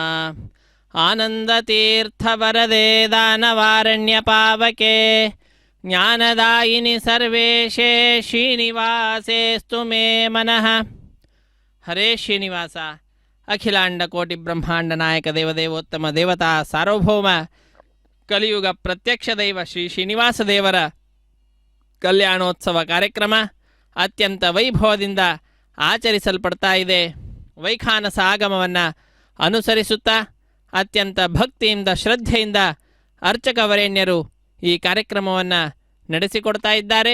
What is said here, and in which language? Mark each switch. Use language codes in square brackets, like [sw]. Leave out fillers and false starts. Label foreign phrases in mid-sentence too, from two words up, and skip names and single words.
[sa] आनन्दतीर्थवरदे दानवारण्यपावके ज्ञानदायिनि सर्वेशे श्रीनिवासेस्तु मे मनः। हरे श्रीनिवास अखिलांड कोटि ब्रह्मांड नायक देवदेवोत्तम देवता सार्वभौम कलियुग प्रत्यक्ष दैव श्री [kn] ಶ್ರೀನಿವಾಸ ದೇವರ ಕಲ್ಯಾಣೋತ್ಸವ ಕಾರ್ಯಕ್ರಮ ಅತ್ಯಂತ ವೈಭವದಿಂದ ಆಚರಿಸಲ್ಪಡ್ತಾ ಇದೆ. ವೈಖಾನಸ ಆಗಮವನ್ನು ಅನುಸರಿಸುತ್ತಾ ಅತ್ಯಂತ ಭಕ್ತಿಯಿಂದ ಶ್ರದ್ಧೆಯಿಂದ ಅರ್ಚಕವರೇಣ್ಯರು ಈ ಕಾರ್ಯಕ್ರಮವನ್ನು ನಡೆಸಿಕೊಡ್ತಾ ಇದ್ದಾರೆ.